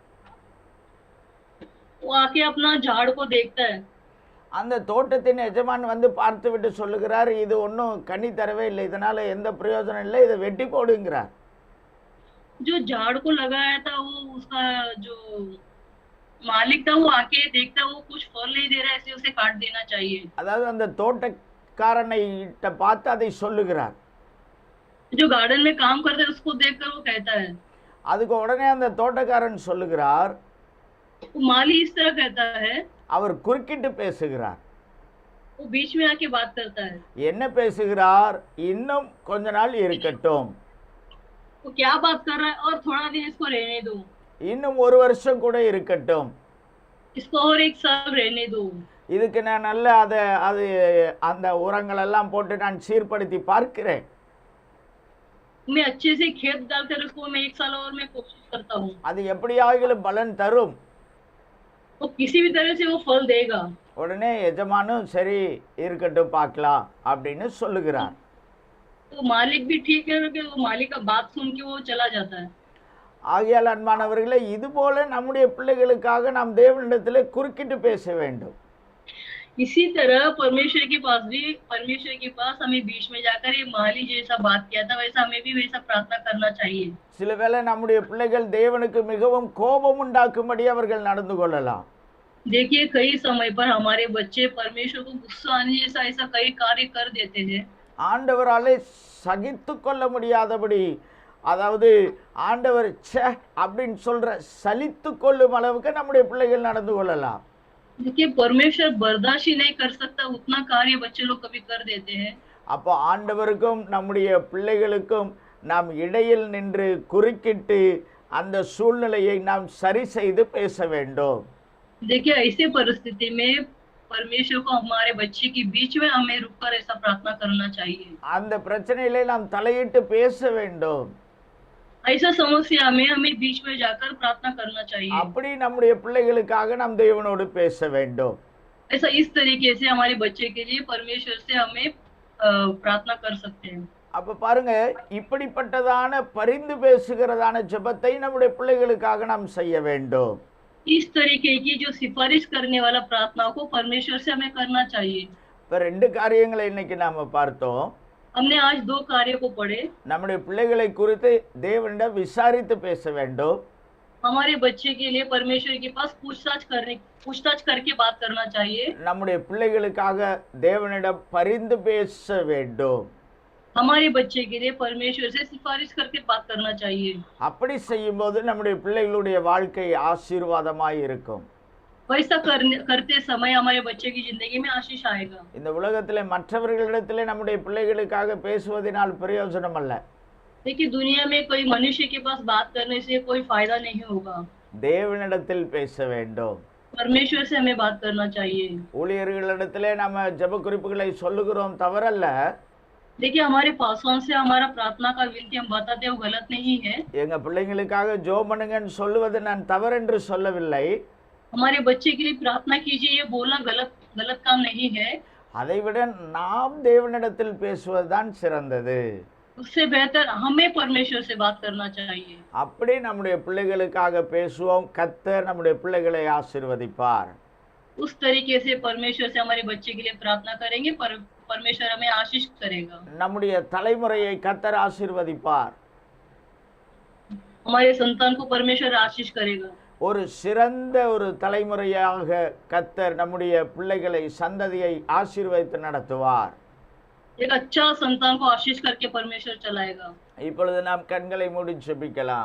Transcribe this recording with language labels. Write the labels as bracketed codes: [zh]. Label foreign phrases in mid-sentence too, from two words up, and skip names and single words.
[hi] वो आके अपना झाड़ को देखता है। [ta] அந்த தோட்டத்தின் எஜமான் வந்து பார்த்துவிட்டு சொல்லுகிறார், இது ஒன்றும் கனி தரவே இல்லை, இதனால எந்த பிரயோஜனம் இல்லை, இதை வெட்டி போடுங்கிறார். [hi] जो झाड़ को लगाया था वो उसका जो मालिक था वो आके देखता वो कुछ फल नहीं दे रहा है इसलिए उसे काट देना चाहिए। [ta] அதாவது அந்த தோட்டக்காரனை பார்த்து அதை சொல்லுகிறார். [hi] जो गार्डन में काम करता है उसको देखकर वो कहता है। [ta] அதுக்கு உடனே அந்த தோட்டக்காரன் சொல்லுகிறார், [hi] वो माली इस तरह कहता है, [ta] அவர் குறுக்கிட்டு பேசுகிறார். [hi] वो बीच में आके बात करता है। [ta] என்ன பேசுகிறார்? இன்னும் கொஞ்ச நாள் இருக்கட்டும், [hi] वो क्या बात कर रहा है, और थोड़ा दिन इसको रहने दो, [ta] இன்னும் ஒரு வருஷம் கூட இருக்கட்டும், [hi] इसको और एक साल रहने दो, [ta] இதுக்கு நான் நல்ல அது அந்த உரங்கள் எல்லாம் போட்டு நான் சீர்படுத்தி பார்க்கிறேன், [hi] मैं अच्छे से खेत डालकर उसको मैं एक साल और मैं कोशिश करता हूँ, [ta] அது எப்படியாகிலும் பலன் தரும். [hi] वो किसी भी तरह से वो फल देगा। [ta] உடனே எஜமானும் சரி இருக்கட்டும் பார்க்கலாம் அப்படின்னு சொல்லுகிறார். [hi] तो मालिक भी ठीक है कि वो मालिक का बात सुन के वो चला जाता है। [ta] ஆகையால் அன்பானவர்களே, இது போல நம்முடைய பிள்ளைகளுக்காக நாம் தேவனிடத்திலே குறுக்கிட்டு பேச வேண்டும். [hi] इसी तरह परमेश्वर के पास हमें बीच में जाकर ये माली जैसा बात किया था, वैसा हमें भी वैसा प्रार्थना करना चाहिए। [ta] சில வேளை நம்முடைய பிள்ளைகள் தேவனுக்கு மிகவும் கோபம் உண்டாக்கும்படி அவர்கள் நடந்து கொள்ளலாம். [hi] देखिए कई समय पर हमारे बच्चे परमेश्वर को गुस्सा आने जैसा ऐसा कई कार्य कर देते हैं। [ta] ஆண்டவராலே சகித்து கொள்ள முடியாதபடி, அதாவது ஆண்டவர் ச்சே அப்படின்னு சொல்ற சலித்து கொள்ளும் அளவுக்கு நம்முடைய பிள்ளைகள் நடந்து கொள்ளலாம். [hi] देखिए परमेश्वर बर्दाश्त ही नहीं कर सकता उतना कार्य बच्चे लोग कभी कर देते हैं। [ta] அப்போ ஆண்டவருக்கும் நம்முடைய பிள்ளைகளுக்கும் நாம் இடையில் நின்று குறுக்கிட்டு அந்த சூழ்நிலையை நாம் சரி செய்து பேச வேண்டும். [hi] देखिए ऐसे परिस्थिति में परमेश्वर को हमारे बच्चे के बीच में हमें रुककर ऐसा प्रार्थना करना चाहिए। [ta] அந்த பிரச்சனையிலே நாம் தலையிட்டு பேச வேண்டும். [hi] ऐसा समस्या में हमें बीच में जाकर प्रार्थना करना चाहिए। [ta] அப்படி நம்முடைய பிள்ளைகளுக்காக நாம் தேவனோடு பேச வேண்டும். [hi] ऐसा इस तरीके से हमारे बच्चे के लिए परमेश्वर से हमें प्रार्थना कर सकते हैं। [ta] அப்ப பாருங்க, இப்படிப்பட்டதான பரிந்து பேசுகிறதான ஜெபத்தை நம்முடைய பிள்ளைகளுக்காக நாம் செய்ய வேண்டும். [hi] इस तरीके की जो सिफारिश करने वाला प्रार्थना को परमेश्वर से हमें करना चाहिए। [ta] இப்ப ரெண்டு காரியங்களை இன்னைக்கு நாம பார்த்தோம். [hi] हमने आज 2 कार्य को पढ़े। [ta] நம்முடைய பிள்ளைகளை குறித்து தேவனிடம் விசாரித்து பேச வேண்டும். [hi] हमारे बच्चे के लिए परमेश्वर के पास पूछताछ करके बात करना चाहिए। [ta] நம்முடைய பிள்ளைகளுக்காக தேவனிடம் பரிந்து பேச வேண்டும். [hi] हमारे बच्चे के लिए परमेश्वर से सिफारिश करके बात करना चाहिए। [ta] அப்படி செய்யும்போது நம்முடைய பிள்ளைகளுடைய வாழ்க்கை ஆசீர்வாதமாய் இருக்கும். [hi] वैसा करते समय हमारे बच्चे की जिंदगी में आशीष आएगा। [ta] இந்த உலகத்திலே மற்றவர்களிடத்திலே நம்முடைய பிள்ளைகளுக்காக பேசுவதனால் பிரயோஜனம் அல்ல. [hi] देखिए दुनिया में कोई मनुष्य के पास बात करने से कोई फायदा नहीं होगा। [ta] தேவனிடத்தில் பேச வேண்டும். [hi] परमेश्वर से हमें बात करना चाहिए। [ta] ஊழியர்களிடத்திலே நம்ம ஜெப குறிப்புகளை சொல்லுகிறோம், தவறல்ல. [hi] देखिए हमारे पासवान से हमारा प्रार्थना का विनती हम बताते हैं वो गलत नहीं है। [ta] எங்க பிள்ளைங்களுக்காக ஜெபம் பண்ணுங்கன்னு சொல்லுவது நான் தவறென்று சொல்லவில்லை. [hi] हमारे बच्चे के लिए प्रार्थना कीजिए ये बोलना गलत काम नहीं है। [ta] அதைவிட நாம் தேவனிடத்தில் பேசுவதுதான் சிறந்தது. [hi] उससे बेहतर हमें परमेश्वर से बात करना चाहिए। [ta] அப்படி நம்முடைய பிள்ளைகளுக்காக பேசுவோம். கர்த்தர் நம்முடைய பிள்ளைகளை ஆசீர்வதிப்பார். [hi] उस तरीके से परमेश्वर से हमारे बच्चे के लिए प्रार्थना करेंगे, परमेश्वर हमें आशीष करेगा। [ta] நம்முடைய தலைமுறையை கர்த்தர் ஆசீர்வதிப்பார். [hi] हमारे संतान को परमेश्वर आशीष करेगा। [ta] ஒரு சிறந்த ஒரு தலைமுறையாக கர்த்தர் நம்முடைய பிள்ளைகளை சந்ததியை ஆசீர்வதித்து நடத்துவார். [hi] एक अच्छा संतान को आशीष करके परमेश्वर चलाएगा। [ta] இப்பொழுது நாம் கண்களை மூடி ஜெபிக்கலாம்.